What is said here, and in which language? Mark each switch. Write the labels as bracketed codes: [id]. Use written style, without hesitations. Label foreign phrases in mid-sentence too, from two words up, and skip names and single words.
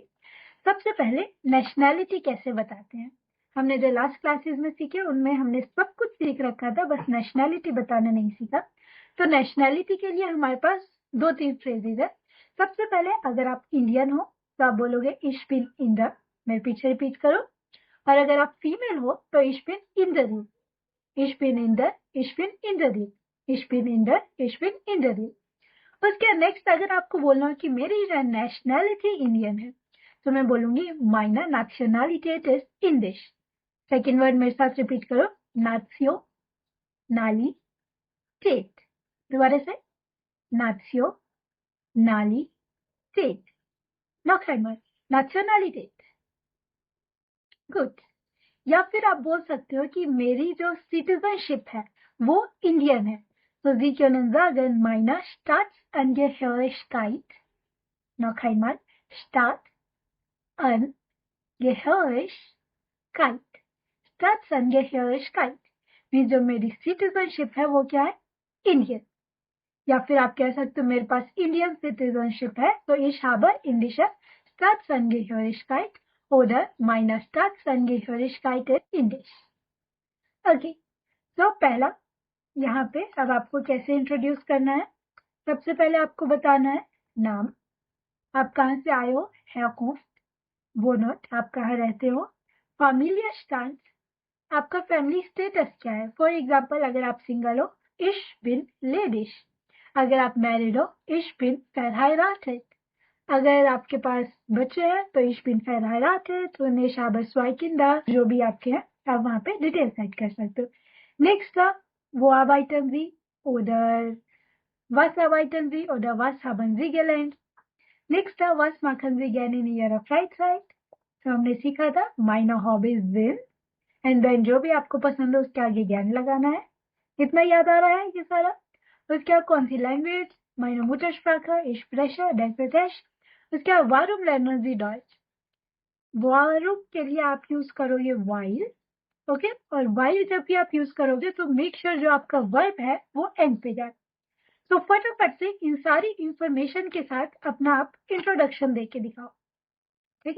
[hi] सबसे पहले नेशनैलिटी कैसे बताते हैं। हमने जो [en] last classes [hi] में सीखे उनमें हमने सब कुछ सीख रखा था, बस नेशनैलिटी बताना नहीं सीखा। तो नेशनैलिटी के लिए हमारे पास 2-3 फ्रेजेज है। सबसे पहले अगर आप इंडियन हो तो आप बोलोगे [de] ich bin Inder। [hi] मेरे पीछे रिपीट करो। और अगर आप फीमेल हो तो [de] ich bin Inderin। Ich bin Inder, ich bin Inderin। Ich bin Inder, ich bin Inderin। [hi] उसके नेक्स्ट अगर आपको बोलना हो कि मेरी [en] nationality Indian [hi] है, तो मैं बोलूंगी [de] meine Nationalität ist indisch। [en] second word [hi] मेरे साथ रिपीट करो, [de] Nationalität. [hi] दोबारा से, [de] Nationalität. noch einmal, Nationalität। [hi] गुड। या फिर आप बोल सकते हो कि मेरी जो सिटीजनशिप है वो इंडियन है। [de] तो Sie können sagen, meine Staatsangehörigkeit, noch einmal, Staatsangehörigkeit, Staatsangehörigkeit, [hi] में जो मेरी सिटीजनशिप है वो क्या है? इंडियन। या फिर आप कह सकते हो मेरे पास [en] Indian citizenship [hi] है, तो [de] ich habe indische Staatsangehörigkeit oder meine Staatsangehörigkeit ist indisch। [hi] ओके, तो पहला यहाँ पे अब आपको कैसे इंट्रोड्यूस करना है। सबसे पहले आपको बताना है नाम, आप कहाँ से आए हो, [de] Herkunft, Wohnort, [hi] आप कहाँ रहते हो, Familienstand, आपका [en] family status [hi] क्या है। [en] for example [hi] अगर आप सिंगल हो, [de] ich bin ledig। [hi] अगर आप मैरिड हो, [de] ich bin verheiratet। [hi] अगर आपके पास बच्चे हैं तो [de] ich bin verheiratet und ich habe 2 Kinder। [hi] जो भी आपके हैं आप वहाँ पे [en] detail set [hi] कर सकते हो। नेक्स्ट था [de] wo arbeiten Sie oder was arbeiten Sie oder was haben Sie gelernt। [hi] नेक्स्ट था [de] was machen Sie gerne in Ihrer Freizeit। [hi] तो हमने सीखा था [de] meine Hobbys sind, [en] and then [hi] जो भी आपको पसंद है उसके आगे ज्ञान लगाना है। इतना याद आ रहा है ये सारा। उसके बाद कौन सी लैंग्वेज, [de] meine Muttersprache, ich spreche, denke Deutsch। [hi] उसके बाद [de] warum lernen Sie Deutsch। [hi] वर्ब के लिए आप यूज करोगे while, ओके। और while जब भी आप यूज करोगे तो [en] make sure [hi] जो आपका वर्ब है वो एंड पे जाए। तो फटाफट से इन सारी इंफॉर्मेशन के साथ अपना आप इंट्रोडक्शन दे के दिखाओ, ठीक है।